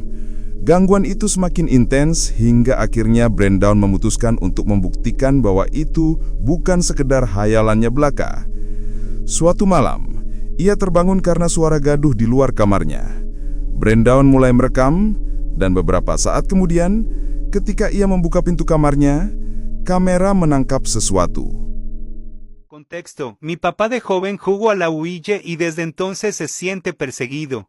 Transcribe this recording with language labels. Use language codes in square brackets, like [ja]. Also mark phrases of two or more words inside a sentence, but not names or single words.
[id] Gangguan itu semakin intens hingga akhirnya Brandon memutuskan untuk membuktikan bahwa itu bukan sekedar hayalannya belaka. Suatu malam, ia terbangun karena suara gaduh di luar kamarnya. Brandon mulai merekam, dan beberapa saat kemudian, ketika ia membuka pintu kamarnya, kamera menangkap sesuatu. [es] Contexto: mi papá de joven jugó a la Ouija y desde entonces se siente perseguido.